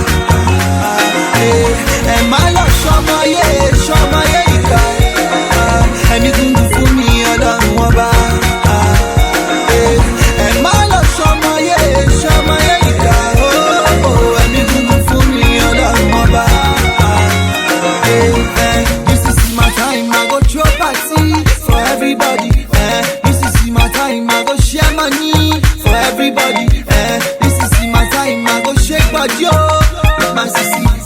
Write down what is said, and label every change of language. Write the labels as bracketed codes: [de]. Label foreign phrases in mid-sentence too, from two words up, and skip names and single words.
[yo] Ẹ má lọ ṣọmọye ìkà. Fẹ́mi gúngún fún mi Ọlọ́run ọba. Ẹ má lọ ṣọmọye ìkà. Fẹ́mi gúngún fún mi Ọlọ́run ọba. [pcm] This is my time, I go throw party for everybody. This is my time, I go share money for everybody. This is my time, I go shake body with my sissy.